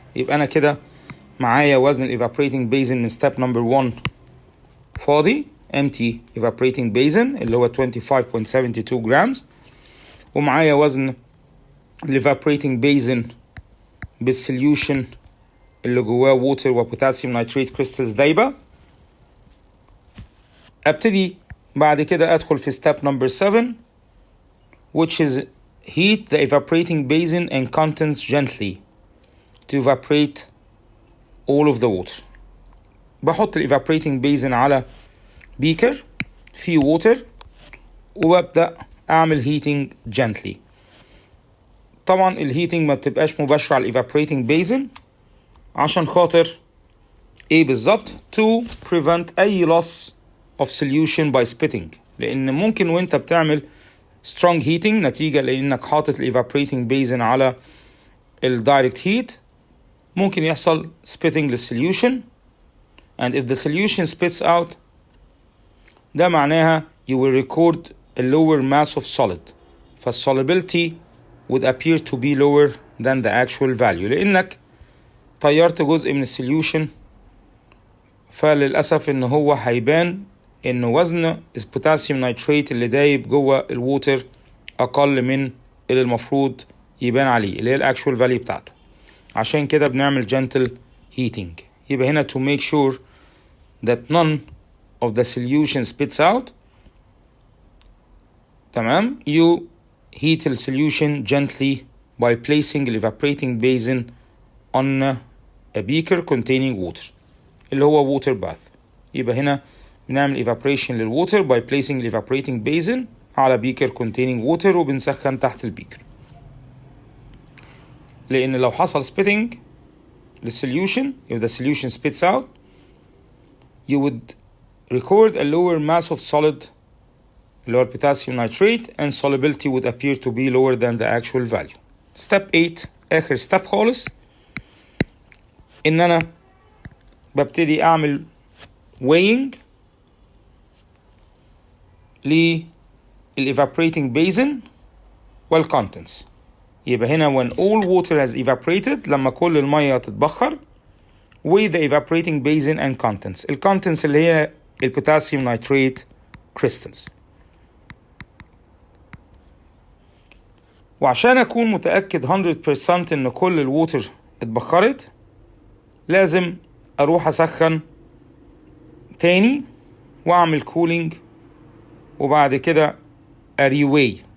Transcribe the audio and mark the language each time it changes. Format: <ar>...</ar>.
<ar>يبقى انا كده معايا وزن الايفابريتنج بيزن من ستيب نمبر 1 فاضي</ar> <en>empty evaporating basin</en> <ar>اللي هو 25.72 جرامز، ومعايا وزن الايفابريتنج بيزن بالسوليوشن اللي جواه ووتر وبوتاسيوم نايتريت كريستالز دايبه. ابتدي بعد كده ادخل في</ar> <en>step number 7 which is heat the evaporating basin and contents gently to evaporate all of the water.</en> <ar>بحط الايفابريتنج بيزن على بيكر فيه ووتر وببدأ اعمل هيتنج جنتلي. طبعا الهيتنج ما بتبقاش مباشرة على الايفابريتنج بيزن عشان خاطر ايه بالظبط؟</ar> <en>to prevent</en> <ar>اي</ar> <en>loss of solution by spitting،</en> <ar>لان ممكن وانت بتعمل</ar> <en>strong heating</en> <ar>نتيجة لانك حاطط الايفابريتنج بيزن على الدايركت هيت ممكن يحصل spitting للسوليوشن.</ar> <en>and if the solution spits out</en> <ar>ده معناها</ar> <en>you will record a lower mass of solid،</en> <ar>فال</ar> <en>solubility would appear to be lower than the actual value</en> <ar>لانك طيرت جزء من السوليوشن، فللأسف ان هو هيبان ان وزن البوتاسيوم نايتريت اللي دايب جوه الووتر اقل من اللي المفروض يبان عليه اللي هي الاكشوال فاليو بتاعته. عشان كده بنعمل gentle heating. يبقى هنا</ar> <en>to make sure that none of the solution spits out، تمام، you heat the solution gently by placing the evaporating basin on a beaker containing water</en> <ar>اللي هو</ar> <en>water bath.</en> <ar>يبقى هنا بنعمل</ar> <en>evaporation للwater by placing the evaporating basin على beaker containing water</en> <ar>وبنسخن تحت البيكر، لأن لو حصل</ar> <en>spitting للsolution if the solution spits out you would record a lower mass of solid</en> <ar>اللي هو</ar> <en>potassium nitrate and solubility would appear to be lower than the actual value.</en> <ar>step 8 آخر step خالص إن أنا ببتدي أعمل weighing للevaporating basin والcontents. يبقى هنا</ar> <en>when all water has evaporated</en> <ar>لما كل المية تتبخر</ar> <en>weigh the evaporating basin and contents.</en> <ar>الcontents اللي هي البوتاسيوم نايتريت crystals. وعشان أكون متأكد 100% إن كل الووتر اتبخرت لازم أروح أسخن تاني وأعمل كولينج وبعد كده أريوي.</ar>